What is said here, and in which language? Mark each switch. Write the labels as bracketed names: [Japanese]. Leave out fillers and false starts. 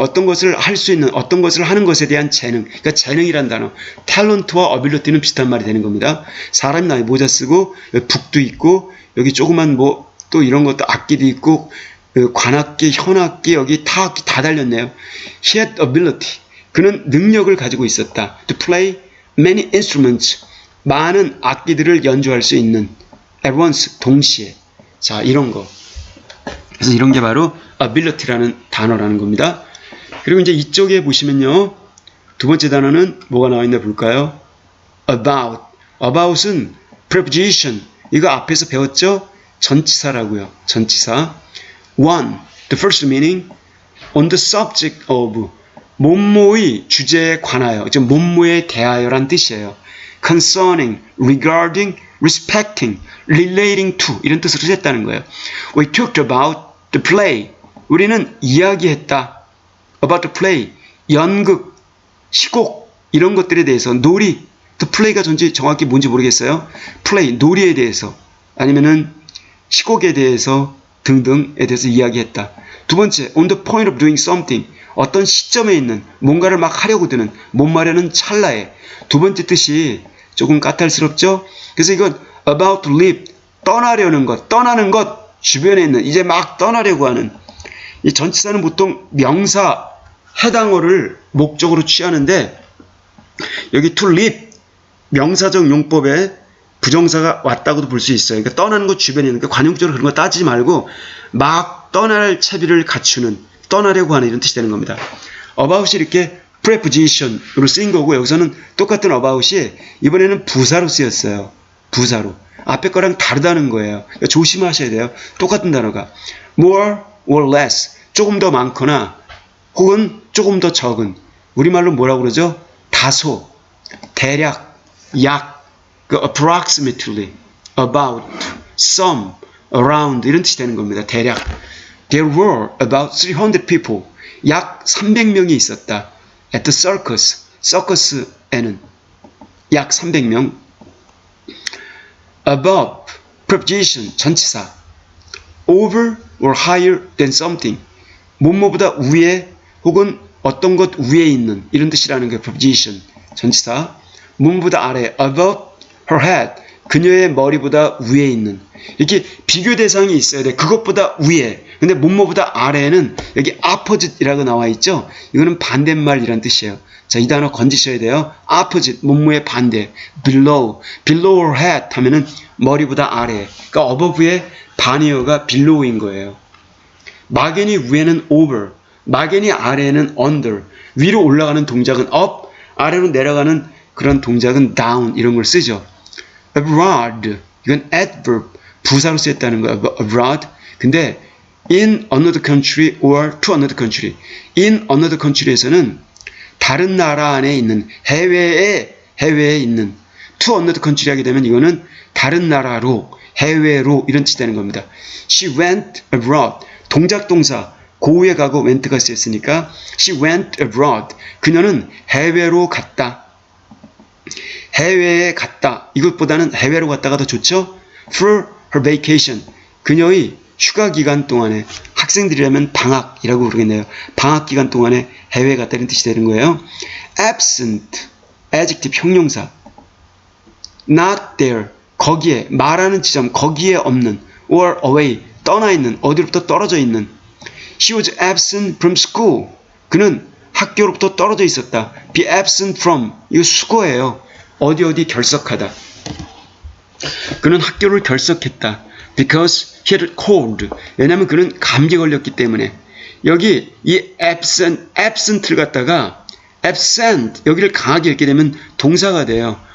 [Korean] 어떤 것을 할 수 있는, 어떤 것을 하는 것에 대한 재능. 그러니까 재능이란 단어. talent와 ability는 비슷한 말이 되는 겁니다. 사람이 나이 모자 쓰고, 여기 북도 있고, 여기 조그만 뭐, 또 이런 것도 악기도 있고, 관악기, 현악기, 여기 타악기 다 달렸네요. [English] He had ability. [Korean] 그는 능력을 가지고 있었다. [English] To play many instruments. [Korean] 많은 악기들을 연주할 수 있는. [English] At once. [Korean] 동시에. 자, 이런 거. 그래서 이런 게 바로 ability라는 단어라는 겁니다. 그리고 이제 이쪽에 보시면요. 두 번째 단어는 뭐가 나와 있나 볼까요? about. about은 preposition. 이거 앞에서 배웠죠? 전치사라고요. 전치사. [English] one, the first meaning, on the subject of. [Korean] 뭐뭐의 주제에 관하여, 즉 뭐뭐에 대하여란 뜻이에요. concerning, regarding, respecting, relating to 이런 뜻으로 했다는 거예요. [English] We talked about the play. [Korean] 우리는 이야기했다. [English] about the play. [Korean] 연극, 시곡 이런 것들에 대해서 놀이. the play가 정확히 뭔지 모르겠어요. play, 놀이에 대해서 아니면은 시곡에 대해서 등등에 대해서 이야기했다. 두 번째, [English] on the point of doing something. [Korean] 어떤 시점에 있는 뭔가를 막 하려고 드는 못마려는 찰나에. 두 번째 뜻이 조금 까탈스럽죠? 그래서 이건 about to leave, 떠나려는 것, 떠나는 것, 주변에 있는 이제 막 떠나려고 하는. 이 전치사는 보통 명사, 해당어를 목적으로 취하는데 여기 to leave, 명사적 용법에 부정사가 왔다고도 볼 수 있어요. 그러니까 떠나는 것 주변에 있는, 그러니까 관용적으로 그런 거 따지지 말고 막 떠날 채비를 갖추는, 떠나려고 하는 이런 뜻이 되는 겁니다. about이 이렇게 preposition으로 쓰인 거고 여기서는 똑같은 about이 이번에는 부사로 쓰였어요. 부사로. 앞에 거랑 다르다는 거예요. 그러니까 조심하셔야 돼요. 똑같은 단어가. [English] more or less. [Korean] 조금 더 많거나 혹은 조금 더 적은. 우리말로 뭐라고 그러죠? 다소, 대략, 약, approximately, about, some, around 이런 뜻이 되는 겁니다. 대략. [English] There were about 300 people. [Korean] 약 300명이 있었다. [English] At the circus. [Korean] 서커스에는 약 300명. Above. Preposition. 전치사. [English] Over or higher than something. [Korean] 뭐뭐보다 위에 혹은 어떤 것 위에 있는 이런 뜻이라는 게 preposition. 전치사. 뭐뭐보다 아래. [English] Above her head. [Korean] 그녀의 머리보다 위에 있는. 이렇게 비교 대상이 있어야 돼. 그것보다 위에. 근데 뭐뭐보다 아래에는 여기 opposite이라고 나와 있죠. 이거는 반대말이란 뜻이에요. 자, 이 단어 건지셔야 돼요. opposite, 뭐뭐의 반대. below, below her head 하면은 머리보다 아래. 그러니까 above의 반의어가 below인 거예요. 막연히 위에는 over, 막연히 아래에는 under. 위로 올라가는 동작은 up, 아래로 내려가는 그런 동작은 down 이런 걸 쓰죠. abroad, 이건 adverb, 부사로 쓰였다는 거예요. [English] abroad. 근데 in another country or to another country. [Korean] in another country에서는 다른 나라 안에 있는, 해외에 있는. to another country 하게 되면 이거는 다른 나라로, 해외로 이런 뜻이 되는 겁니다. [English] She went abroad. [Korean] 동작 동사, 고우에 가고 [English] went가 쓰였으니까 she went abroad. [Korean] 그녀는 해외로 갔다. 해외에 갔다. 이것보다는 해외로 갔다가 더 좋죠? [English] For her vacation. [Korean] 그녀의 휴가 기간 동안에, 학생들이라면 방학이라고 부르겠네요. 방학 기간 동안에 해외에 갔다는 뜻이 되는 거예요. absent. adjective 형용사. [English] not there. [Korean] 거기에, 말하는 지점, 거기에 없는. [English] or away. [Korean] 떠나 있는, 어디로부터 떨어져 있는. [English] She was absent from school. [Korean] 그는 학교로부터 떨어져 있었다. be absent from. 이거 수거예요. 어디 결석하다. 그는 학교를 결석했다. [English] Because he had cold. [Korean] 왜냐하면 그는 감기 걸렸기 때문에. 여기 이 absent를 갖다가 absent 여기를 강하게 읽게 되면 동사가 돼요.